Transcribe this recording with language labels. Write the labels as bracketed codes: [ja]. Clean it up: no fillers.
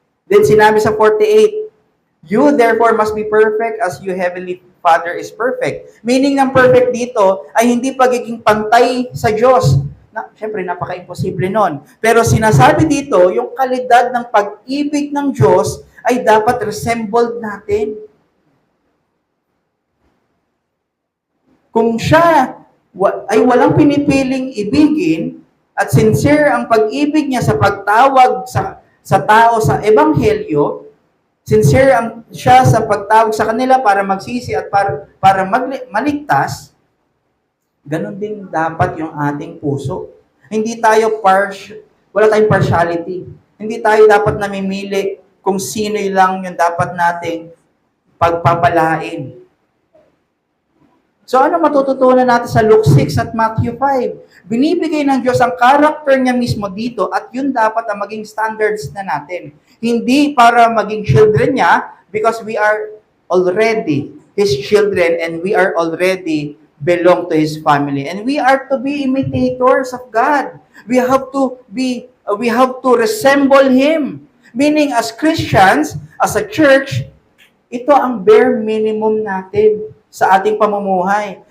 [en] Then [tl] sinabi sa 48, [en] you therefore must be perfect as your heavenly Father is perfect. [tl] Meaning ng perfect dito ay hindi pagiging pantay sa Diyos. Siyempre, napaka-imposible nun. Pero sinasabi dito, yung kalidad ng pag-ibig ng Diyos ay dapat resembled natin. Kung siya ay walang pinipiling ibigin at sincere ang pag-ibig niya sa pagtawag sa tao sa Ebanghelyo, sincere siya sa pagtawag sa kanila para magsisi at para maligtas, ganun din dapat yung ating puso. Hindi tayo wala tayong partiality. Hindi tayo dapat namimili kung sino lang yung dapat nating pagpapalain. So ano matututunan natin sa Luke 6 at Matthew 5? Binibigay ng Diyos ang character niya mismo dito at yun dapat ang maging standards na natin. hindi para maging children niya, [en] because we are already His children and we are already belong to His family. And we are to be imitators of God. We have to resemble Him. [tl] Meaning, [en] as Christians, as a church, [tl] ito ang bare minimum natin sa ating pamumuhay.